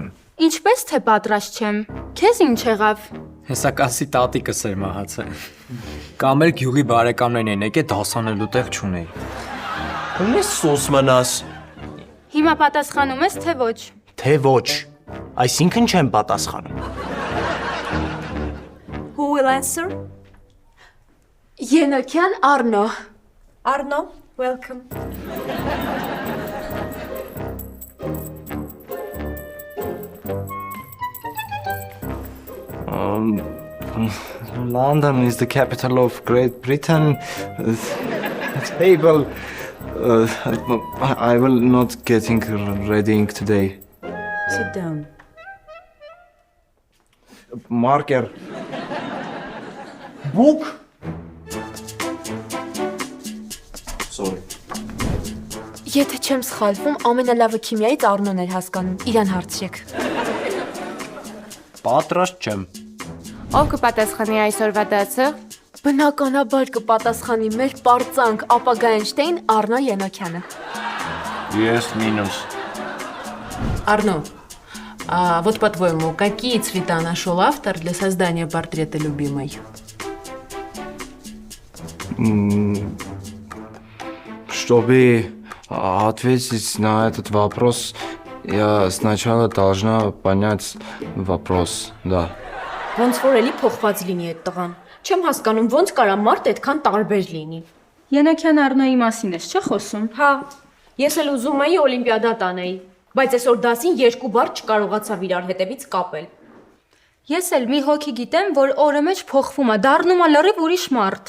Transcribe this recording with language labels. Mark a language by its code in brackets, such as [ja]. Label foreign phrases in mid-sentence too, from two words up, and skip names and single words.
[hy] Ինչպես թե պատրաստ չեմ։ Քեզ ինչ եղավ։ Հեսակասի տատիկս էր մահացել։ Կամ էլ գյուղի բարեկամներն են եկել դասանելու տեղ չունեի։ Ունես սոս մնաս։ Հիմա պատասխանում ես, թե ոչ։ Թե ոչ։ Այսինքն չեմ պատասխանում։ [en] Who will answer? [hy] Ենոքյան Արնո։ [en] Arno, welcome. London is the capital of Great Britain. Table. I will not getting reading today. Sit down. Marker. Book. Sorry. [hy] Եթե չեմ սխալվում, ամենալավը քիմիայից Արնոն էր հասկանում։ Իրան հարցրեք։ Պատրաստ չեմ։ Ով կպատասխանի այսօրվա դասը։ Բնականաբար կպատասխանի մեր պարծանք ապագա Էյնշտեյն Արնո Ենոքյանը։ Ես մինուս։ [ru] Арно, а вот по-твоему, какие цвета нашел автор для создания портрета любимой? Чтобы ответить на этот вопрос, я сначала должна понять вопрос, да. [hy] Ոնց որ էլի փոխված լինի այդ տղան։ Չեմ հասկանում, ոնց կարա մարդ այդքան տարբեր լինի։ Յանաքյան Արնոյի մասին ես, չէ՞ խոսում։ Հա, ես էլ ուզում էի օլիմպիադա տանեի, բայց այսօր դասին երկու բառ չկարողացավ իրար հետևից կապել։ Ես էլ մի հոգի գիտեմ, որ օրը մեջ փոխվում է, դառնում է լրիվ ուրիշ մարդ։